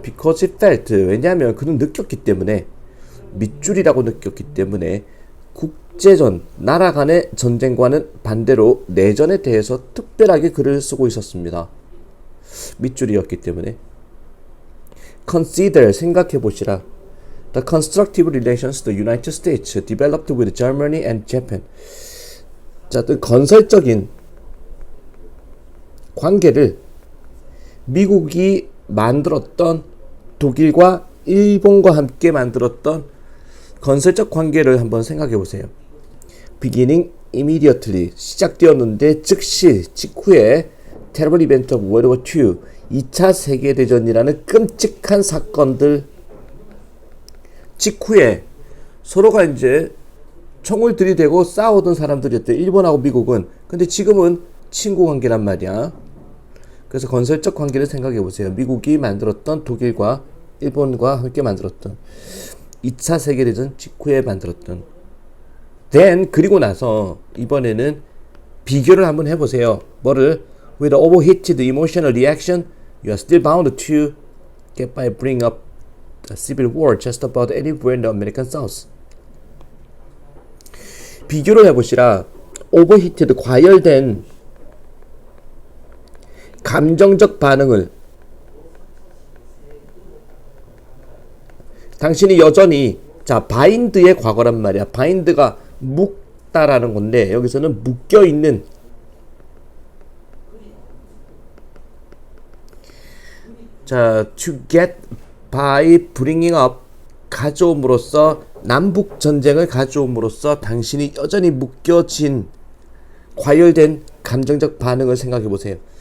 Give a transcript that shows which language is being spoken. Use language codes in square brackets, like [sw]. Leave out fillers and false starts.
[en] Because he felt, [ko] 왜냐하면 그는 느꼈기 때문에, 밑줄이라고 느꼈기 때문에 국제전, 나라 간의 전쟁과는 반대로 내전에 대해서 특별하게 글을 쓰고 있었습니다. 밑줄이었기 때문에. [en] Consider, [ko] 생각해보시라. [en] The constructive relations the United States developed with Germany and Japan. [ko] 자, 또 건설적인 관계를 미국이 만들었던 독일과 일본과 함께 만들었던 건설적 관계를 한번 생각해 보세요. [en] Beginning immediately [ko] 시작되었는데 즉시 직후에 [en] Terrible Event of World War II [ko] 2차 세계대전이라는 끔찍한 사건들 직후에 서로가 이제 총을 들이대고 싸우던 사람들이었대. 일본하고 미국은. 근데 지금은 친구 관계란 말이야. 그래서 건설적 관계를 생각해 보세요. 미국이 만들었던 독일과 일본과 함께 만들었던 2차 세계대전 직후에 만들었던 then 그리고 나서 이번에는 비교를 한번 해보세요. 뭐를? [en] With overheated emotional reaction, you are still bound to get by bring up the civil war just about anywhere in the American South. [ko] 비교를 해보시라. overheated 과열된 감정적 반응을 당신이 여전히 자 바인드의 과거란 말이야. 바인드가 묶다라는 건데 여기서는 묶여있는 자 [en] to get by bringing up [ko] 가져옴으로써 남북전쟁을 가져옴으로써 당신이 여전히 묶여진 과열된 감정적 반응을 생각해보세요.